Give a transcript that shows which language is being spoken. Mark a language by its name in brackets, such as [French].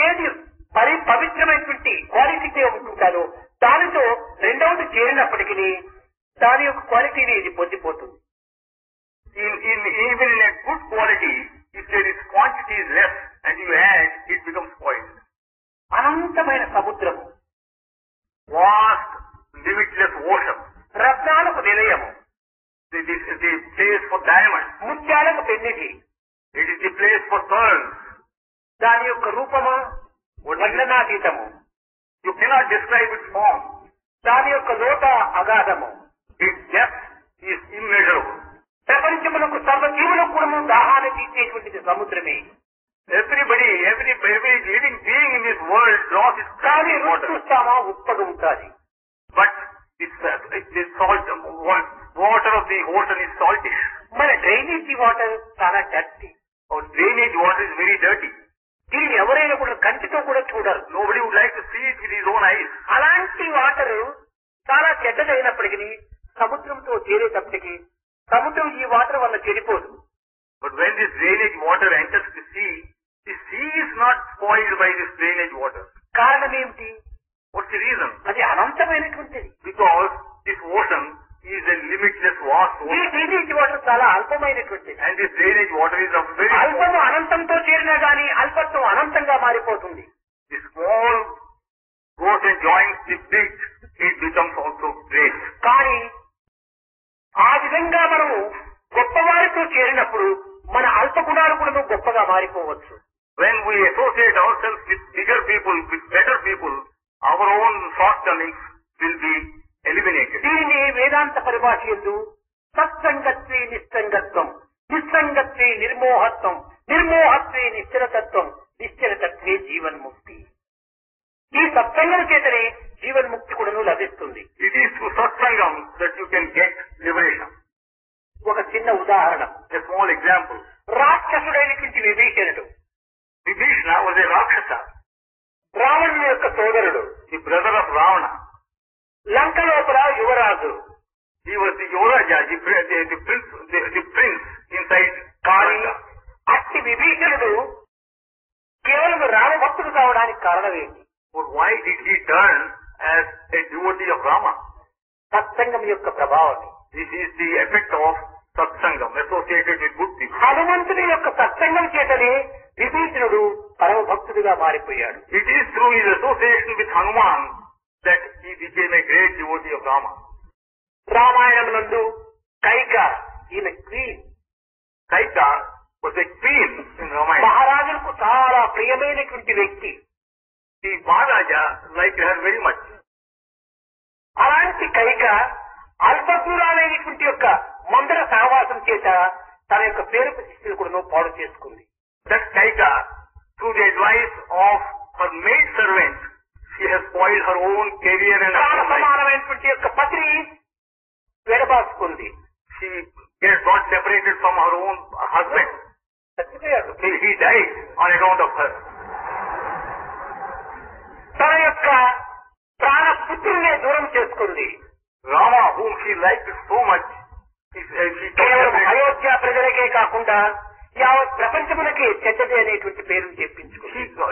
[Telugu] ఏది పవిత్రమైనటువంటి క్వాలిటీతో ఉంటుందో దానితో రెండవది చేరినప్పటికీ దాని యొక్క క్వాలిటీని ఇది పొందిపోతుంది. [English] Even in a good quality, if there is quantity less and you add, it becomes spoiled. [Telugu] అనంతమైన సముద్రము, [English] Vast, limitless ocean. [Telugu] రత్నాలకు Nilayamu, [English] The place for diamonds. [Telugu] ముత్యాలకు పెన్నిధి. [English] It is the place for pearls. [Telugu] దాని యొక్క రూపము వర్ణనాతీతము. [English] You cannot describe its form. [Telugu] దాని యొక్క లోత అగాధము. [English] Its depth is immeasurable. [Telugu] ప్రపంచములకు సర్వజీవులకు కూడా దాహాన్ని తీసేటువంటిది సముద్రమే. [English] Every living being in this world draws its [Telugu] కానీ [English] craving [Telugu] రుచి [English] water. [Telugu] చూస్తామా ఉప్పగా ఉంటుంది. [English] But the salt, water of the ocean is saltish. [Telugu] మన డ్రైనేజీ వాటర్ చాలా dirty. [English] Our drainage water is very dirty. [Telugu] దీన్ని ఎవరైనా కూడా కంటితో కూడా చూడరు. [English] Nobody would like to see it with his own eyes. [Telugu] అలాంటి వాటర్ చాలా చెడ్డదైనప్పటికీ సముద్రంతో చేరేటప్పటికి సముద్రం ఈ వాటర్ వల్ల చెడిపోదు. [English] But when this drainage water enters the sea is not spoiled by this drainage water. [Telugu] కారణం ఏమిటి? [English] What's the reason? [Telugu] అది అనంతమైనటువంటిది. [English] Because this ocean is a limitless vast [Telugu] ఈ [English] ocean. [Telugu] Drainage water చాలా అల్పమైనటువంటిది. [English] And this drainage water is a very [Telugu] అల్పము అనంతంతో చేరినా గానీ అల్పత్వం అనంతంగా మారిపోతుంది. [English] the small goes and joins the big, it becomes also great. [Telugu] కానీ ఆ విధంగా మనము గొప్పవారితో చేరినప్పుడు మన అల్ప గుణాలు కూడా గొప్పగా మారిపోవచ్చు. [English] When we associate ourselves with bigger people, with better people, our own shortcomings will be eliminated. [Telugu] దీనిని వేదాంత పరిభాష యందు [Sanskrit] సత్సంగత్వే నిస్సంగత్వం, నిస్సంగత్వే నిర్మోహత్వం, నిర్మోహత్వే నిశ్చలతత్వం, నిశ్చలతత్వే జీవన్ముక్తి. [Telugu] ఈ సత్సంగం చేతనే జీవన్ముక్తి కూడాను లభిస్తుంది. [English] It is through satsangam that you can get liberation. [Telugu] ఒక చిన్న ఉదాహరణ. [English] A small example. [Telugu] రాక్షసుడైనటువంటి విభీషణుడు [English] Vibhishana was a Rakshasa, [Telugu] రావణుని యొక్క సోదరుడు. [English] the brother of Ravana. [Telugu] లంక లోపల యువరాజు. [English] He was the Yuvaraja, the prince inside [Telugu] కానీ [English] Lanka. [Telugu] అట్టి విభీషణుడు కేవలం రామభక్తుడు కావడానికి కారణం ఏంటి? [English] But why did he turn as a devotee of Rama? [Telugu] సత్సంగం యొక్క ప్రభావం. [English] This is the effect of satsangam associated with good people. [Telugu] హనుమంతుని యొక్క సత్సంగం చేతనే విభీషణుడు పరమ భక్తుడిగా మారిపోయాడు. [English] It is through his association with Hanuman that he became a great devotee of Rama. [Telugu] Ramayanam నందు కైక ఈమె queen. [English] Kaika was a queen in Ramayana. [Telugu] మహారాజులకు చాలా ప్రియమైనటువంటి వ్యక్తి. [English] The Maharaja liked her very much. [Telugu] అలాంటి కైక అల్పదూరాలైనటువంటి యొక్క మందర సహవాసం చేత తన యొక్క పేరు ప్రతిష్టలు కూడా పాడు చేసుకుంది. [English] That Kaika, through the advice of her maid servant, she has spoiled her own career and her [Telugu] ప్రాణ [English] own life. [Telugu] సమానమైనటువంటి యొక్క పతిని విడబాసుకుంది. [English] She got separated from her own husband. [Telugu] చచ్చిపోయాడు. [English] He died on account of her. [Telugu] తన యొక్క ప్రాణ పుత్రునే దూరం చేసుకుంది. [English] Rama, whom she liked so much, she got [Telugu] కేవలం [English] separated. [Telugu] అయోధ్య ప్రజలకే కాకుండా యావత్ ప్రపంచమునకే చెడ్డది అనేటువంటి పేరును చెప్పించుకుంది.